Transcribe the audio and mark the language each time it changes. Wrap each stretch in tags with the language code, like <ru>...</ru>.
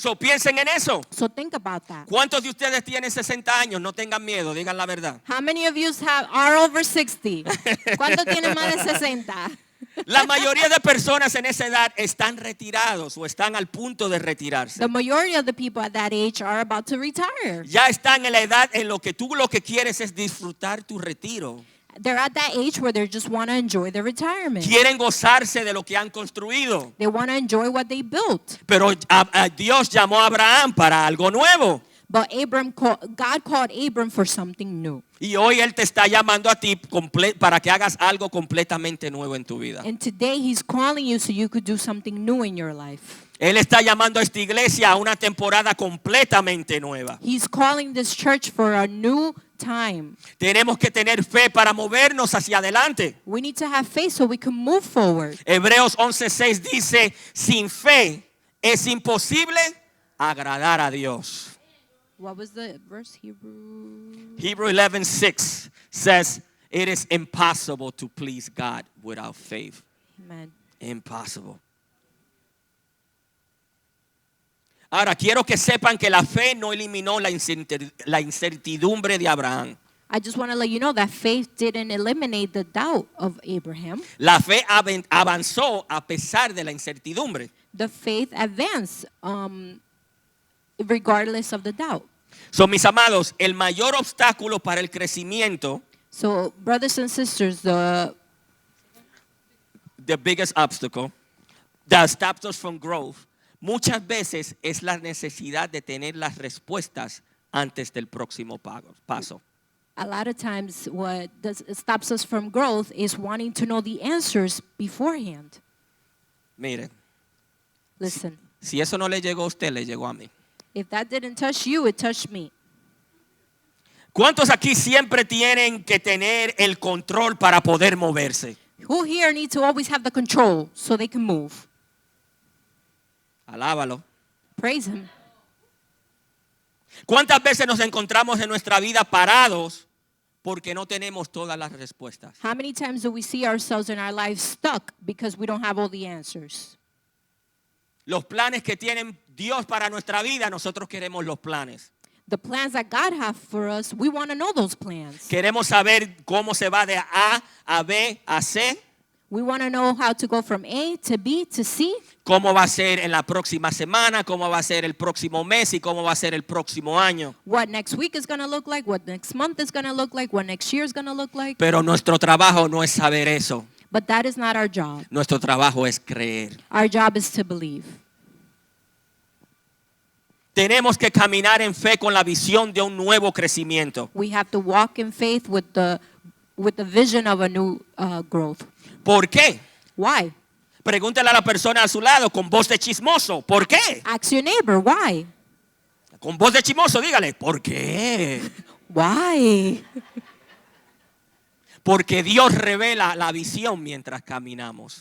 <es>So piensen en eso.</es> <en>So think about that.</en> <es>¿Cuántos de ustedes tienen 60 años? No tengan miedo, digan la verdad.</es> <en>How many of you are over 60?</en> <es>¿Cuántos tienen más de 60? La mayoría de personas en esa edad están retirados o están al punto de retirarse.</es> <en>The majority of the people at that age are about to retire.</en> <es>Ya están en la edad en lo que tú lo que quieres es disfrutar tu retiro.</es> <en>They're at that age where they just want to enjoy their retirement.</en> <es>Quieren gozarse de lo que han construido.</es> <en>They want to enjoy what they built.</en> <es>Pero Dios llamó a Abraham para algo nuevo.</es> <en>But God called Abram for something new.</en> <es>Y hoy Él te está llamando a ti para que hagas algo completamente nuevo en tu vida.</es> <en>And today He's calling you so you could do something new in your life.</en> <es>Él está llamando a esta iglesia a una temporada completamente nueva.</es> <en>He's calling this church for a new time.</en> <es>Tenemos que tener fe para movernos hacia adelante.</es> <en>We need to have faith so we can move forward.</en> <es>Hebreos 11:6 dice, sin fe es imposible agradar a Dios.</es> <en>What was the verse? Hebrew 11:6 says, it is impossible to please God without faith. Amen. Impossible.</en> <es>Ahora, quiero que sepan que la fe no eliminó la incertidumbre de Abraham.</es> <en>I just want to let you know that faith didn't eliminate the doubt of Abraham.</en> <es>La fe avanzó a pesar de la incertidumbre.</es> <en>The faith advanced regardless of the doubt.</en> <es>So, mis amados, el mayor obstáculo para el crecimiento,</es> <en>So, brothers and sisters, the biggest obstacle that stops us from growth,</en> <es>muchas veces es la necesidad de tener las respuestas antes del próximo paso.</es> <en>a lot of times what stops us from growth is wanting to know the answers beforehand.</en> <es>Miren,</es> <en>Listen,</en> <es>si eso no le llegó a usted, le llegó a mí.</es> <en>if that didn't touch you, it touched me.</en> <es>¿Cuántos aquí siempre tienen que tener el control para poder moverse?</es> <en>Who here need to always have the control so they can move?</en> <es>Alábalo.</es> <en>Praise Him.</en> <es>¿Cuántas veces nos encontramos en nuestra vida parados porque no tenemos todas las respuestas?</es> <en>How many times do we see ourselves in our lives stuck because we don't have all the answers?</en> <es>Los planes que tiene Dios para nuestra vida, nosotros queremos los planes.</es> <en>The plans that God has for us, we want to know those plans.</en> <es>Queremos saber cómo se va de A a B a C.</es> <en>We want to know how to go from A to B to C.</en> <es>Cómo va a ser en la próxima semana, cómo va a ser el próximo mes y cómo va a ser el próximo año.</es> <en>What next week is going to look like, what next month is going to look like, what next year is going to look like.</en> <es>Pero nuestro trabajo no es saber eso.</es> <en>But that is not our job.</en> <es>Nuestro trabajo es creer.</es> <en>Our job is to believe.</en> <es>Tenemos que caminar en fe con la visión de un nuevo crecimiento.</es> <en>We have to walk in faith with the vision of a new growth.</en> <es>¿Por qué?</es> <en>Why?</en> <es>Pregúntale a la persona a su lado con voz de chismoso. ¿Por qué?</es> <en>Ask your neighbor, why?</en> <es>Con voz de chismoso, dígale, ¿por qué?</es> <en>Why?</en> <es>Porque Dios revela la visión mientras caminamos.</es>